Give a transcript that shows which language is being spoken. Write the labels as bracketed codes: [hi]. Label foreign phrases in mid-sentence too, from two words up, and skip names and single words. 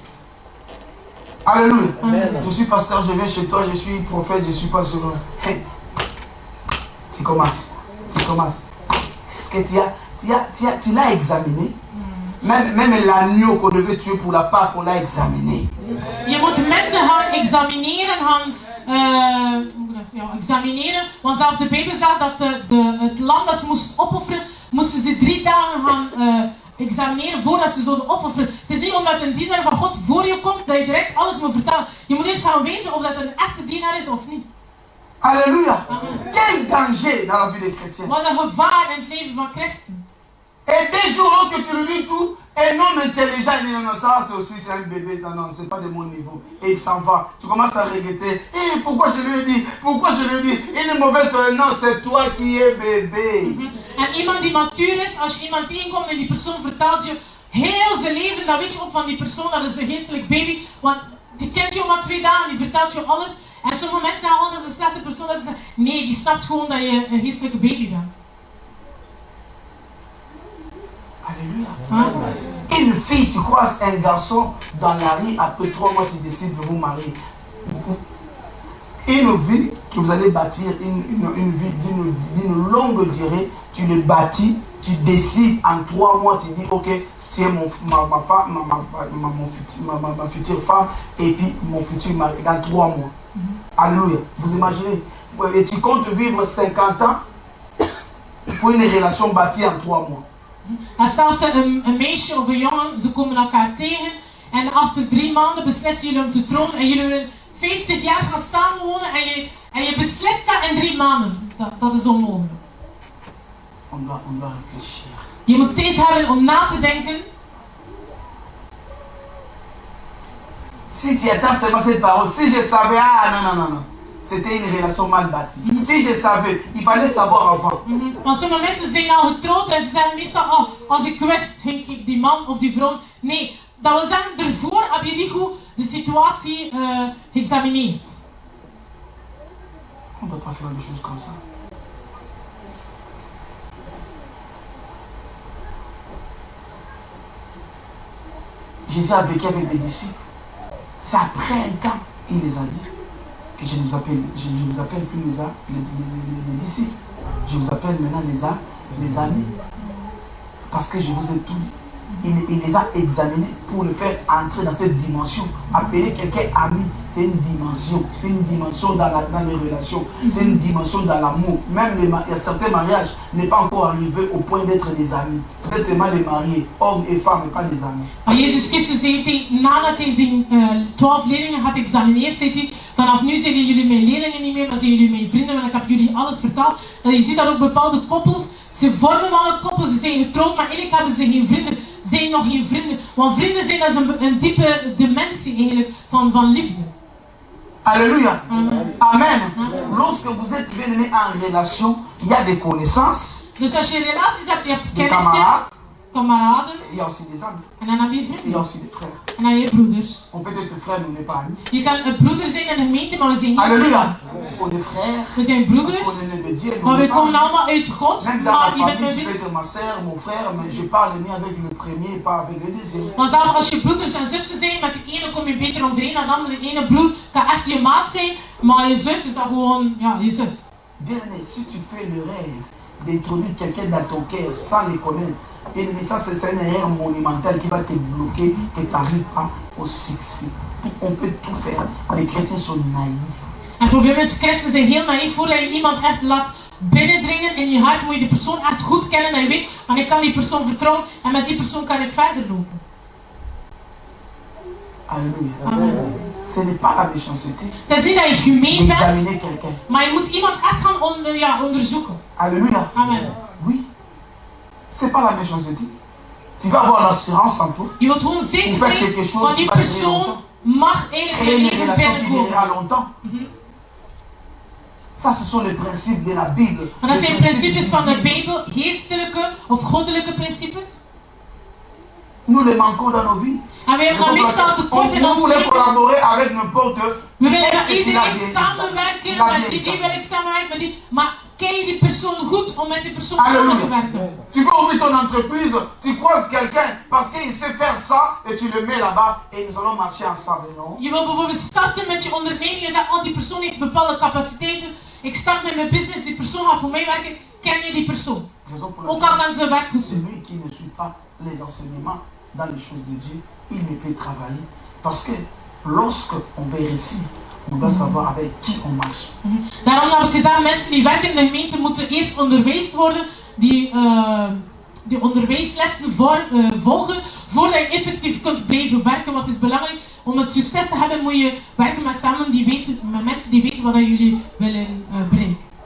[fr] Alléluia. Amen. Je suis pasteur, je viens chez toi, je suis prophète, je suis pas le second. Hey. Tu commences. Est-ce que tu l'as examiné? Même l'agneau qu'on devait tuer pour la Pâque, on l'a examiné. [nl] Je moet mensen gaan examineren, examineren. Want zelfs de Bijbel zegt dat het lam dat ze moesten opofferen, moesten ze 3 dagen gaan examineren voordat ze zouden opofferen. Het is niet omdat een dienaar van God voor je komt dat je direct alles moet vertellen. Je moet eerst gaan weten of dat een echte dienaar is of niet. [fr] Alléluia. Amen. Quel danger dans la vie des chrétiens. [nl] Wat een gevaar in het leven van christen. [fr] Et des jours, lorsque tu lui dis tout, un homme intelligent, il dit non, ça c'est aussi c'est un bébé, non, c'est pas de mon niveau. Et il s'en va. Tu commences à regretter. Et pourquoi je lui ai dit? Il est mauvaise, non, c'est toi qui es bébé. [nl] En iemand die matuur is, als je iemand tegenkomt en die persoon vertelt je heel zijn leven, dan weet je ook van die persoon, dat is een geestelijk baby. Want die kent je al maar 2 dagen, die vertelt je alles. En sommige mensen zeggen, oh dat is een slechte persoon. Dat is een... Nee, die snapt gewoon dat je een geestelijke baby bent. [fr] Alléluia. Huh? Une fille, tu croises un garçon dans la rue, après 3 mois, tu décides de vous marier. Une vie que vous allez bâtir, une vie d'une longue durée, tu le bâtis, tu décides en 3 mois, tu dis, ok, c'est ma femme, ma future femme, et puis mon futur mari, dans 3 mois. Alléluia. Vous imaginez? Et tu comptes vivre 50 ans pour une relation bâtie en 3 mois. [nl] En zelfs een meisje of een jongen, ze komen elkaar tegen en achter 3 maanden beslissen jullie om te trouwen en jullie willen 50 jaar gaan samenwonen en je beslist dat in 3 maanden. Dat is onmogelijk. [fr] On doit réfléchir. [nl] Je moet tijd hebben om na te denken. [fr] Si tu attends seulement cette parole, si je savais, non. C'était une relation mal bâtie. Si je savais, il fallait savoir avant. [nl] Want sommige mensen zijn al getrouwd en ze zeggen meestal, oh, als ik wist, ging ik die man of die vrouw. Nee, dat wil zeggen, ervoor heb je niet goed de situatie geëxamineerd. [fr] On ne doit pas faire des choses comme ça. Jésus a vécu avec des disciples. C'est après un temps, il les a dit que je ne vous appelle plus les disciples. Je vous appelle maintenant les amis. Parce que je vous ai tout dit. Il les a examinés pour le faire entrer dans cette dimension. Appeler quelqu'un ami, c'est une dimension. C'est une dimension dans les relations. C'est une dimension dans l'amour. Même il y a certains mariages n'est pas encore arrivé au point d'être des amis. Peut-être seulement les mariés, hommes et femmes, mais pas des amis. [nl] Maar Jezus Christus zei hij, nadat hij zijn 12 leerlingen had geëxamineerd, zei hij, vanaf nu zijn jullie mijn leerlingen niet meer, maar zijn jullie mijn vrienden, want ik heb jullie alles verteld. En je ziet dat ook bepaalde koppels, ze vormen wel een koppel, ze zijn getrouwd, maar eigenlijk hebben ze geen vrienden. Zijn nog geen vrienden. Want vrienden zijn dat een diepe dimensie eigenlijk van liefde. [fr] Alléluia. Amen. Amen. Amen. Lorsque vous êtes bien aimé en relation, il y a des connaissances, [nl] Dus als je relaties hebt, je hebt [fr] des [nl] kennissen, [fr] camarades, [nl] kameraden, [fr] et il y a aussi des amis, [nl] en dan heb je [fr] et il y a [nl] vrienden. [fr] aussi des frères. [nl] En dan heb je broeders. [fr] On peut être frère, mais on n'est pas amis. [nl] Je kan een broeder zijn in de gemeente, maar we zijn niet [fr] Alléluia. [nl] vrienden. [fr] On est frères, [nl] We zijn [fr] parce [nl] broeders, [fr] qu'on est né de Dieu, mais on [nl] maar we [fr] n'est pas [nl] komen [fr] amis. [nl] allemaal uit God, [fr] Même dans la [nl] maar je bent [fr] famille, [nl] mijn [fr] tu peux [nl] vriend. [fr] être ma soeur, mon frère, mais je parle mieux avec le premier et pas avec le deuxième. [nl] Maar zelfs als je broeders en zussen zijn, met de ene kom je beter overeen dan de andere. De ene broer kan echt je maat zijn, maar je zus is dan gewoon, ja, je zus. [fr] Bien aimé, si tu fais le rêve d'introduire quelqu'un dans ton cœur sans le connaître, bien aimé, ça c'est une erreur monumentale qui va te bloquer, que tu n'arrives pas au succès. On peut tout faire. Les chrétiens sont naïfs. [nl] En het probleem is, christenen zijn heel naïef. Voordat je iemand echt laat binnendringen in je hart, moet je die persoon echt goed kennen. Dat je weet, want ik kan die persoon vertrouwen en met die persoon kan ik verder lopen. [fr] Alléluia. Amen. Ce n'est pas la méchanceté [nl] Het is niet dat je gemeen bent, [fr] d'examiner quelqu'un. [nl] maar je moet iemand echt gaan onderzoeken. [fr] Alléluia. Amen. Oui. C'est pas la méchanceté. Tu vas avoir l'assurance en toi. [nl] Je wilt gewoon zeker Voor zijn, [fr] quelque chose [nl] want die [fr] qui va durer [nl] persoon [fr] longtemps. [nl] mag eigenlijk [fr] Créer [nl] je [fr] une [nl] leven [fr] relation qui durera [nl] binnenkomen. [fr] longtemps. Ça, ce sont les principes de la Bible. [nl] Maar dat [fr] Les [nl] zijn [fr] principes [nl] principes van de [fr] bibliques. [nl] Bijbel, geestelijke of goddelijke principes. [fr] Nous les manquons dans nos vies. [nl] En we hebben dan meestal tekort in [fr] On [nl] ons [fr] voulait [nl] leven. [fr] collaborer avec n'importe [nl] We willen [fr] Est-ce [nl] dat [fr] que tu l'as [nl] iedereen [fr] bien [nl] samenwerken, [fr] dit ça? [nl] met die wil ik samenwerken, met die. Maar ken je die persoon goed om met die persoon [fr] Alléluia. [nl] samen te werken? [fr] Tu veux ouvrir ton entreprise, tu croises quelqu'un parce qu'il sait faire ça et tu le mets là-bas et nous allons marcher ensemble, non? [nl] Je wil bijvoorbeeld starten met je onderneming en zegt, oh die persoon heeft bepaalde capaciteiten. Ik start met mijn business, die persoon gaat voor mij werken. Ken je die persoon? [fr] Raison pour [nl] Ook al [fr] laquelle [nl] kan ze werken. [fr] celui qui ne suit pas les enseignements dans les choses de Dieu, il ne peut travailler. Parce que lorsque on veut réussir, on doit savoir avec qui on marche. [nl] Daarom heb ik gezegd, mensen die werken in de gemeente moeten eerst onderwezen worden, die onderwijslessen volgen, voordat je effectief kunt blijven werken. Want het is belangrijk, om het succes te hebben moet je werken met samen die weten, met mensen die weten wat jullie willen bereiken.